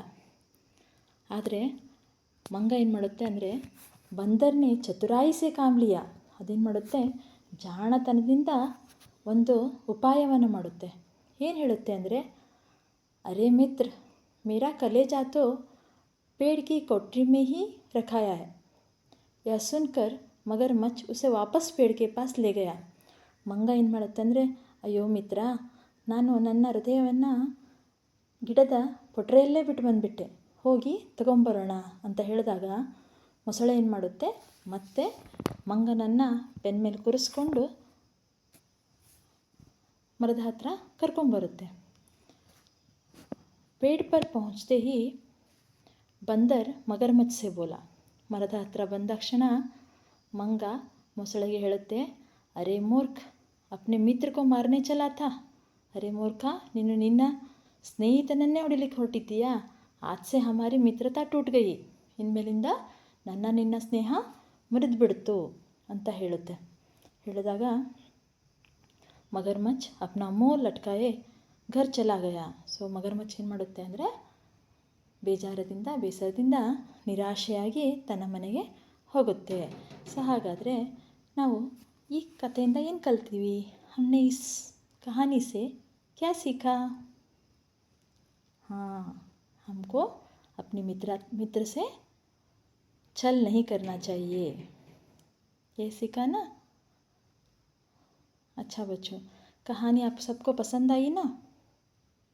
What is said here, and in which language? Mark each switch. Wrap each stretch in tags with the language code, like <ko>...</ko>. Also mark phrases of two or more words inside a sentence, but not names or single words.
<kn>ಆದರೆ ಮಂಗ ಏನು ಮಾಡುತ್ತೆ ಅಂದರೆ</kn> <hi>बंदर ने चतुराई से काम लिया,</hi> <kn>ಅದೇನು ಮಾಡುತ್ತೆ ಜಾಣತನದಿಂದ ಒಂದು ಉಪಾಯವನ್ನು ಮಾಡುತ್ತೆ। ಏನು ಹೇಳುತ್ತೆ ಅಂದರೆ</kn> <hi>अरे मित्र मेरा कलेजा तो पेड़ की कोठरी में ही रखाया है। यह सुनकर मगरमच्छ उसे वापस पेड़ के पास ले गया।</hi> <kn>ಮಂಗ ಏನು ಮಾಡುತ್ತೆ ಅಂದರೆ ಅಯ್ಯೋ ಮಿತ್ರ, ನಾನು ನನ್ನ ಹೃದಯವನ್ನು ಗಿಡದ ಪೊಟರೆಯಲ್ಲೇ ಬಿಟ್ಟು ಬಂದುಬಿಟ್ಟೆ, ಹೋಗಿ ತಗೊಂಬರೋಣ ಅಂತ ಹೇಳಿದಾಗ ಮೊಸಳೆ ಏನು ಮಾಡುತ್ತೆ, ಮತ್ತೆ ಮಂಗನನ್ನು ಬೆನ್ನ ಮೇಲೆ ಕೂರಿಸ್ಕೊಂಡು ಮರದ ಹತ್ರ ಕರ್ಕೊಂಬರುತ್ತೆ।</kn> <hi>पेड़ पर पहुँचते ही बंदर मगरमच्छ से बोला।</hi> <kn>ಮರದ ಹತ್ರ ಬಂದ ತಕ್ಷಣ ಮಂಗ ಮೊಸಳೆಗೆ ಹೇಳುತ್ತೆ, ಅರೆ ಮೂರ್ಖ</kn> <hi>अपने मित्र को मारने चला था।</hi> <kn>ಅರೆ ಮೂರ್ಖ, ನೀನು ನಿನ್ನ ಸ್ನೇಹಿತನನ್ನೇ ಹೊಡಿಲಿಕ್ಕೆ ಹೊರಟಿದ್ದೀಯಾ,</kn> <hi>आज से हमारी मित्रता टूट गई,</hi> <kn>ಇನ್ಮೇಲಿಂದ ನನ್ನ ನಿನ್ನ ಸ್ನೇಹ ಮುರಿದುಬಿಡ್ತು ಅಂತ ಹೇಳುತ್ತೆ।</kn> <hi>ಹೇಳಿದಾಗ मगरमच्छ अपना मुँह लटकाए घर चला गया।</hi> <kn>मगरमच्छ ಏನು ಮಾಡುತ್ತೆ ಅಂದರೆ ಬೇಸರದಿಂದ ನಿರಾಶೆಯಾಗಿ ತನ್ನ ಮನೆಗೆ ಹೋಗುತ್ತೆ। ಹಾಗಾದರೆ ನಾವು ಈ ಕಥೆಯಿಂದ ಏನು ಕಲ್ತೀವಿ?</kn> <hi>हमने इस कहानी से क्या सीखा? हाँ, हमको अपने मित्र से छल नहीं करना चाहिए, ये सीखा ना। अच्छा बच्चों, कहानी आप सबको पसंद आई ना?</hi>